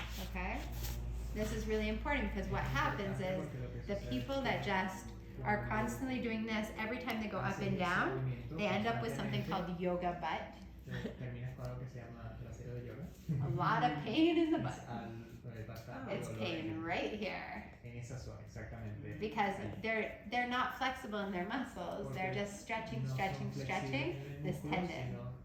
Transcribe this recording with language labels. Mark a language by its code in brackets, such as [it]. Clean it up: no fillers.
[en] Okay? This is really important because what happens is the people that just are constantly doing this, every time they go up and down, they end up with something called yoga butt. [es] Terminas con algo que se llama trasero de yoga. [en] A lot of pain in the butt. [es] Bastante [en] It's [es] dolor [en] pain right here. [es] en esa zona, exactamente. [en] Because they're not flexible in their muscles. They're just stretching, stretching, stretching this tendon.